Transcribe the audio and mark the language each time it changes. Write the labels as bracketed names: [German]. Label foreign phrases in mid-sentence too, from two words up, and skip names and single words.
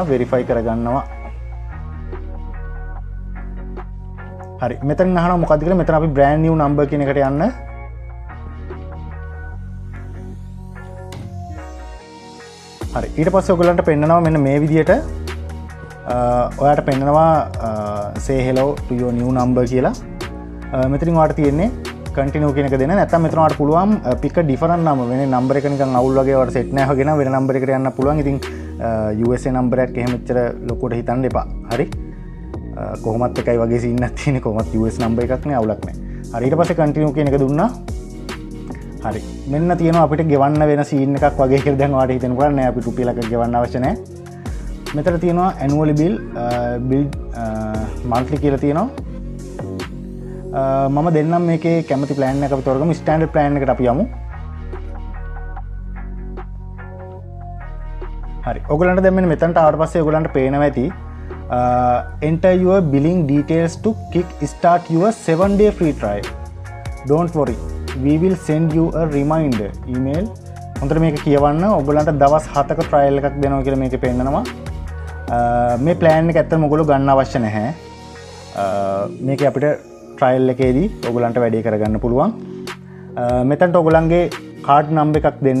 [Sinhala] verify කරගන්නවා. හරි. මෙතන අහනවා මොකක්ද කියලා. මෙතන අපි [English] brand new number [Sinhala] කියන එකට යන්න. හරි. ඊට පස්සේ ඔයගොල්ලන්ට පෙන්නනවා මෙන්න මේ විදිහට ඔයාට පෙන්නනවා [English] say hello to your new number [Sinhala] කියලා. මෙතනින් ඔයාට තියෙන්නේ continue කියන එක දෙන්න. නැත්නම් මෙතන ඔයාට පුළුවන් [English] pick a different number. [Sinhala] වෙන number එක නිකන් අවුල් වගේ ඔයාට set නැහැ වගේ නම් වෙන number එකකට යන්න පුළුවන්. ඉතින් USA number එකක් එහෙම එච්චර ලොකුවට හිතන්න එපා. හරි. කොහොමත් එකයි වගේ සීන් එකක් තියෙන්නේ. කොහොමත් US number එකක් නේ අවුලක් නැහැ. හරි. ඊට පස්සේ continue කියන එක දුන්නා. හරි. මෙන්න තියෙනවා අපිට ගෙවන්න වෙන සීන් එකක් වගේ කියලා දැන් ඔයාලට හිතෙන්න පුළුවන්. නෑ අපි රුපියලක් ගෙවන්න අවශ්‍ය නැහැ. මෙතන තියෙනවා [English] annual bill monthly [Sinhala] කියලා තියෙනවා. මම දෙන්නම් මේකේ කැමති plan එක අපි තෝරගමු. [English] standard plan [Sinhala] එකට අපි යමු. හරි. ඔයගලන්ට දැන් මෙන්න මෙතනට ආවට පස්සේ ඔයගලන්ට පේනවා ඇති [English] enter your billing details to kick start your 7-day free trial. Don't worry, we will send you a reminder email. [Sinhala] හොඳට මේක කියවන්න. ඔයගලන්ට දවස් 7ක trial එකක් දෙනවා කියලා මේකේ පෙන්නනවා. මේ plan එක ඇත්තටම ඔයගොල්ලෝ ගන්න අවශ්‍ය නැහැ. මේක අපිට trial එකේදී ඔයගලන්ට වැඩේ කරගන්න පුළුවන්. මෙතනට ඔයගලන්ගේ card number එකක් දෙන්න.